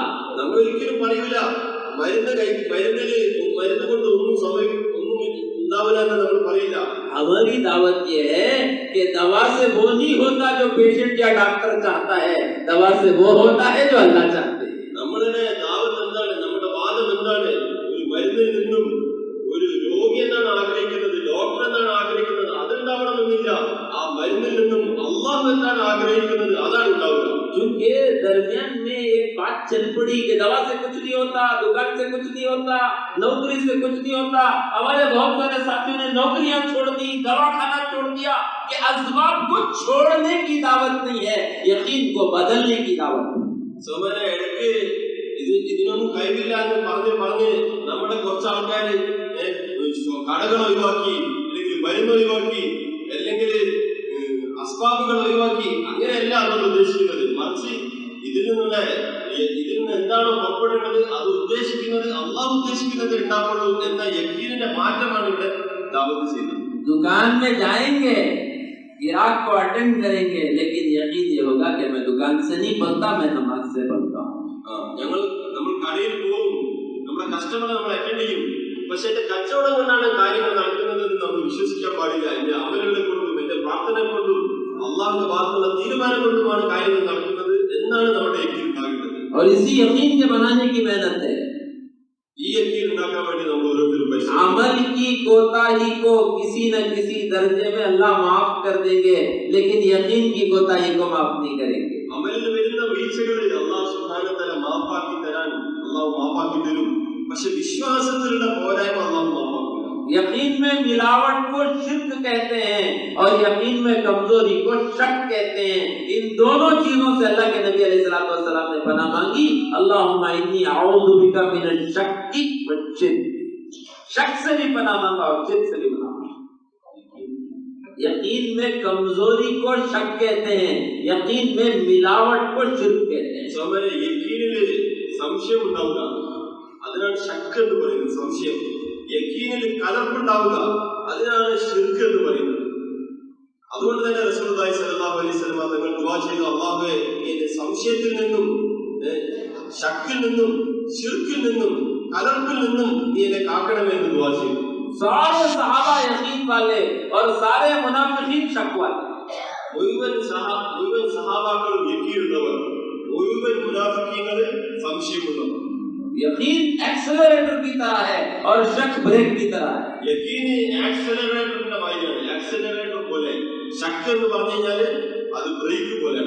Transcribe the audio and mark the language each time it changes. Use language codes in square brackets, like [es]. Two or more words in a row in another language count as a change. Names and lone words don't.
[ml] നമ്മൾ ഒരിക്കലും പറയില്ല മരുന്ന് കൊണ്ട് ഒന്നും ഉണ്ടാവില്ല എന്ന് നമ്മൾ പറയില്ല. [hi] हमारी दावत ये है कि दवा से वो नहीं होता जो पेशेंट या डॉक्टर चाहता है, दवा से वो होता है जो अल्लाह चाहते हैं. [ml] നമ്മളുടെ ദാവത്ത് എന്താണ്? നമ്മുടെ വാദം എന്താണ്? ഒരു മരുന്നിൽ നിന്നും ഒരു രോഗി എന്നാണ് ആഗ്രഹിക്കുന്നത്, ഡോക്ടർ എന്നാണ് ആഗ്രഹിക്കുന്നത്, അതുണ്ടാവണമെന്നില്ല. ആ മരുന്നിൽ നിന്നും അള്ളാഹു എന്താണ് ആഗ്രഹിക്കുന്നത് അതാണ് ഉണ്ടാവുക. [hi] क्योंकि दरमियान में एक बात चल पड़ी कि दवा से कुछ नहीं होता, दुकान से कुछ नहीं होता, नौकरी से कुछ नहीं होता. हमारे बहुत सारे साथियों ने नौकरियां छोड़ दी, दवा खाना छोड़ दिया. कि असबाब को छोड़ने की दावत नहीं है, यकीन को बदलने की दावत है. [ml] സോമനെ ഇടയ്ക്ക് ഇതിനൊന്നും കഴിവില്ല എന്ന് പറഞ്ഞ് നമ്മുടെ കുറച്ച് ആൾക്കാര് കടകൾ ഒഴിവാക്കി, അല്ലെങ്കിൽ മരുന്ന് ഒഴിവാക്കി, അല്ലെങ്കിൽ അസ്ബാബുകൾ ഒഴിവാക്കി, അങ്ങനെയല്ല നമ്മൾ ഉദ്ദേശിക്കുന്നത്. മറിച്ച് ഇതിൽ നിന്ന് എന്താണോ പുറപ്പെടേണ്ടത് അത് ഉദ്ദേശിക്കുന്നത് അള്ളാഹു ഉദ്ദേശിക്കുന്നത് ഉണ്ടാവുള്ളൂ എന്ന യഖീനിന്റെ മാറ്റമാണ് ഇവിടെ ദാവത്ത് ചെയ്യുന്നത്. [hi] दुकान में जाएंगे, ग्राहक को अटेंड करेंगे, लेकिन यकीन ये होगा कि मैं दुकान से नहीं बनता, मैं नमाज से बनता हूँ. [ml] നമ്മൾ കടയിൽ പോകും, നമ്മുടെ കസ്റ്റമറെ നമ്മൾ അറ്റൻഡ് ചെയ്യും. പക്ഷെ എന്റെ കച്ചവടം കൊണ്ടാണ് കാര്യങ്ങൾ നടക്കുന്നത് എന്ന് നമ്മൾ വിശ്വസിക്കാൻ പാടില്ല. എന്റെ അമലുകളെ കൊണ്ടും എന്റെ പ്രാർത്ഥന കൊണ്ടും അള്ളാഹുവിന്റെ ഭാഗത്തുള്ള തീരുമാനം കൊണ്ടുമാണ് കാര്യങ്ങൾ നടക്കുന്നത് എന്നാണ് നമ്മുടെ യഖീൻ ഉണ്ടാകേണ്ടത്. [hi] और इसी यकीन के बनाने की मेहनत है. [ml] ഈ യഖീൻ ഉണ്ടാക്കാൻ വേണ്ടി നമ്മൾ ഓരോരുത്തരും പൈസ [hi] अमल की कोताही को किसी न किसी दर्जे में अल्लाह माफ कर देंगे, लेकिन यकीन की कोताही को माफ नहीं करेंगे. [ml] അമലിൽ വരുന്ന വീഴ്ചകളിൽ അള്ളാഹു [ar] سبحانه وتعالى [ml] മാഫാക്കി തരാൻ അള്ളാഹു മാഫാക്കി തരും. പക്ഷെ വിശ്വാസത്തിലുള്ള പോരായ്മ അള്ളാഹു മാഫാക്കില്ല. [hi] यकीन में मिलावट को शिर्क कहते हैं और यकीन में कमजोरी को शक कहते हैं. इन दोनों चीजों से अल्लाह के नबी [ar] عليه الصلاة والسلام [hi] ने पनाह मांगी. [ar] اللهم إني أعوذ بك من الشك والشرك. [hi] शक से भी पनाह मांगा और शिर्क से भी पनाह मांगा. यकीन में कमजोरी को शक कहते हैं, यकीन में मिलावट को शिर्क कहते हैं. [ml] സോമനെ യഖീനിൽ സംശയം ഉണ്ടാവുക, അതിനാണ് ശക്ക് എന്ന് പറയുന്നത്. സംശയം യഖീനിൽ കലർപ്പുണ്ടാവുക, അതിനാണ് ശിർക്ക് എന്ന് പറയുന്നത്. അതുകൊണ്ട് തന്നെ റസൂലുള്ളാഹി [ar] صلى الله عليه وسلم [ml] തങ്ങൾ ദുആ ചെയ്തു, അല്ലാഹുവേ എന്നെ സംശയത്തിൽ നിന്നും ശക്കിൽ നിന്നും ശിർക്കിൽ നിന്നും കലർപ്പിൽ നിന്നും നീ എന്നെ കാക്കണമെന്ന് ദുആ ചെയ്തു. [hi] सारे सहाबा यकीन वाले और सारे मुनाफिकीन शक वाले. [ml] മുഴുവൻ സഹാബാക്കളും യഖീനുള്ളവർ, മുഴുവൻ മുനാഫിക്കീങ്ങളിൽ സംശയമുള്ളവർ. [hi] यकीन एक्सेलरेटर की तरह है और शक ब्रेक की तरह है. [ml] യഖീന് ആക്സിലറേറ്ററിന്റെ മാതിരിയാണ്. ആക്സിലറേറ്റർ പോലെ ശക്ക് എന്ന് പറഞ്ഞു കഴിഞ്ഞാൽ അത് ബ്രേക്ക് പോലെയാണ്.